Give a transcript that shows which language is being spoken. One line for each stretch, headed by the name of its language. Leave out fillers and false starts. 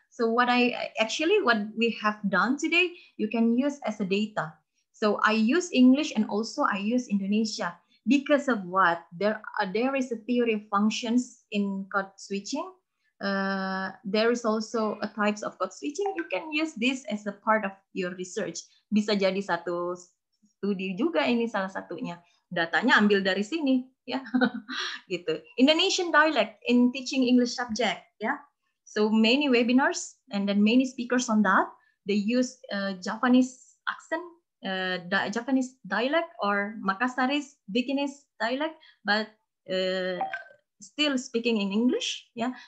English: So what we have done today, you can use as a data. So I use English and also I use Indonesia. Because of what? There is a theory of functions in code switching. There is also a types of code switching. You can use this as a part of your research.
Indonesian: Bisa jadi satu studi juga ini salah satunya. Datanya ambil dari sini, ya, gitu.
English: Indonesian dialect in teaching English subject, ya. So many webinars and then many speakers on that. They use Japanese accent. Japanese dialect or Makassaris, Bikinese dialect, but still speaking in English, yeah.